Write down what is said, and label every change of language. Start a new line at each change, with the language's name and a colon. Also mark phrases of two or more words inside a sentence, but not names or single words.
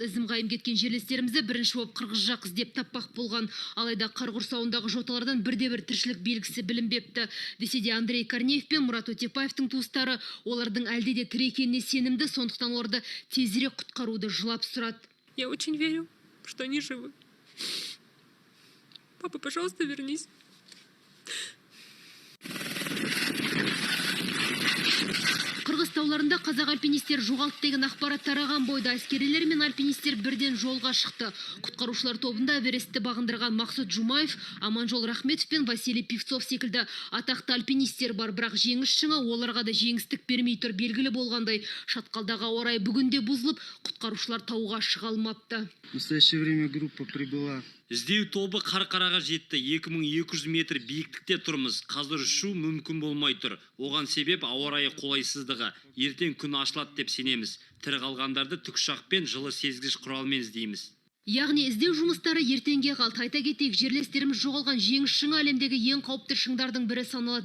Kazakh: Ізім қайым кеткен жерлестерімізді бірінші боп қырғыз жақ іздеп таппақ болған. Алайда қар құрсауындағы жоталардан бірде-бір тіршілік белгісі білінбепті. Десе де Андрей Корнеев пен Мұрат Өтепбаевтың туыстары олардың әлде де тірі екеніне сенімді, сондықтан оларды тезірек құтқаруды жылап сұрады.
Russian: Я очень верю, что они живы. Папа, пожалуйста, вернись.
Kazakh: Қырғыз тауларында қазақ альпинистер жоғалды деген ақпарат тараған бойда әскерилер мен альпинистер бірден жолға шықты. Құтқарушылар тобында Эверестті бағындырған Мақсұт Жұмаев, Аманжол Рахметов пен Василий Певцов секілді атақты альпинистер бар, бірақ жеңіс шыңы оларға да жеңістік бермей тұр. Белгілі болғандай, шатқалдағы ауа райы бүгінде бұзылып, құтқарушылар тауға шыға алмапты.
Russian: В настоящее время группа прибыла.
Kazakh: Іздеу тобы Қарқараға жетті. 2200 метр биіктікте тұрмыз. Қазір ұшу мүмкін болмай тұр. Оған себеп ауа райы қолайсыздығы. Ертең күн ашылады деп сенеміз. Тірі қалғандарды тікұшақпен жылы сезгіш құралмен іздейміз. Яғни іздеу жұмыстары ертеңге қалды. Айта кетейік, жерлестеріміз жоғалған жеңіс шыңы әлемдегі ең қауіпті шыңдардың бірі саналады.